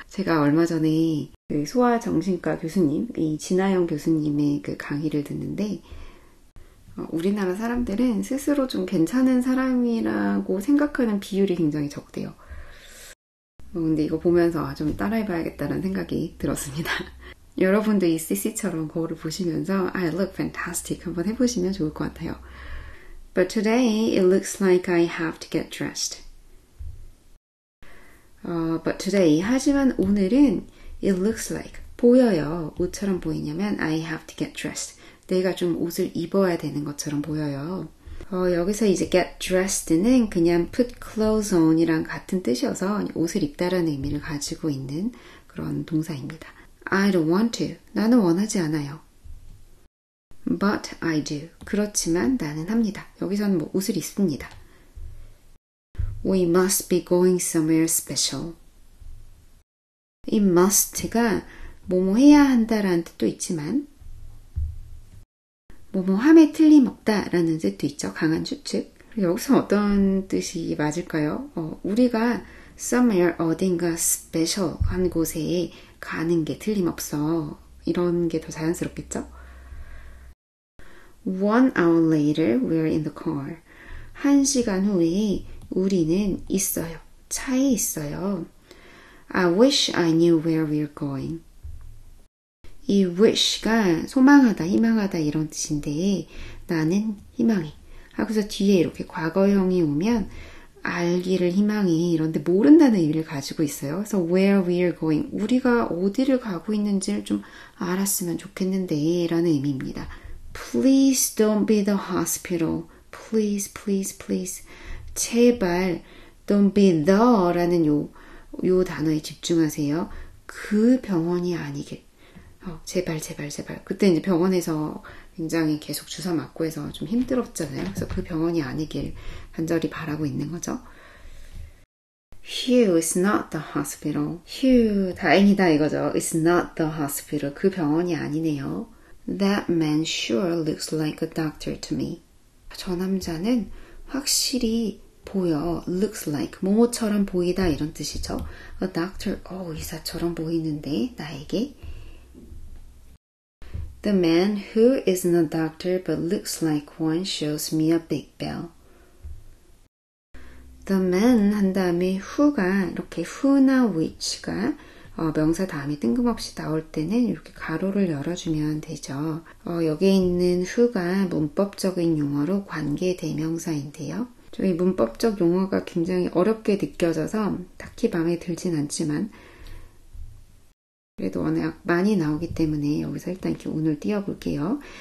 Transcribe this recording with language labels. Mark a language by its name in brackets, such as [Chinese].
[Korean] 제가 얼마 전에 그 소아정신과 교수님, 이 진아영 교수님의 그 강의를 듣는데 우리나라 사람들은 스스로 좀 괜찮은 사람이라고 생각하는 비율이 굉장히 적대요. 근데 이거 보면서 좀 따라해봐야겠다는 생각이 들었습니다. 여러분도 이 CC처럼 거울을 보시면서 [English] I look fantastic [Korean] 한번 해보시면 좋을 것 같아요. [English] But today it looks like I have to get dressed. But today, [Korean] 하지만 오늘은 [English] it looks like, [Korean] 보여요. 뭐처럼 보이냐면 [English] I have to get dressed. [Korean] 내가 좀 옷을 입어야 되는 것처럼 보여요. 여기서 이제 get dressed는 그냥 [English] put clothes on [Korean] 이랑 같은 뜻이어서 옷을 입다라는 의미를 가지고 있는 그런 동사입니다. [English] I don't want to. [Korean] 나는 원하지 않아요. [English] But I do. [Korean] 그렇지만 나는 합니다. 여기서는 뭐 옷을 입습니다. [English] We must be going somewhere special. [Korean] 이 must가 뭐뭐 해야 한다라는 뜻도 있지만 뭐뭐 함에 틀림없다 라는 뜻도 있죠. 강한 추측. 여기서 어떤 뜻이 맞을까요? 우리가 somewhere 어딘가 special 한 곳에 가는 게 틀림없어. 이런 게 더 자연스럽겠죠? [English] 1 hour later, we're in the car. [Korean] 1시간 후에 우리는 있어요. 차에 있어요. [English] I wish I knew where we're going. [Korean] 이 wish가 소망하다, 희망하다 이런 뜻인데 나는 희망해. 하고서 뒤에 이렇게 과거형이 오면 알기를 희망해 이런데 모른다는 의미를 가지고 있어요. 그래서 [English] where we're going, [Korean] 우리가 어디를 가고 있는지를 좀 알았으면 좋겠는데 라는 의미입니다. [English] Please don't be the hospital. Please, please, please. [Korean] 제발 don't be the 라는 요 단어에 집중하세요. 그 병원이 아니길. 제발, 제발, 제발. 그때 이제 병원에서 굉장히 계속 주사 맞고 해서 좀 힘들었잖아요. 그래서 그 병원이 아니길 간절히 바라고 있는 거죠. [English] Phew, it's not the hospital. [Korean] Phew, 다행이다 이거죠. [English] It's not the hospital. [Korean] 그 병원이 아니네요. [English] That man sure looks like a doctor to me. [Korean] 저 남자는 확실히 보여. looks like, 뭐뭐처럼 보이다 이런 뜻이죠. A doctor, 의사처럼 보이는데 나에게. [English] The man who isn't a doctor but looks like one shows me a big bell. [Korean] The man 한 다음에 who가 이렇게 who나 which가 명사 다음에 뜬금없이 나올 때는 이렇게 가로를 열어주면 되죠. 여기에 있는 who가 문법적인 용어로 관계대명사인데요. 저희 문법적 용어가 굉장히 어렵게 느껴져서 딱히 마음에 들진 않지만 그래도 워낙 많이 나오기 때문에 여기서 일단 이렇게 운을 띄워볼게요.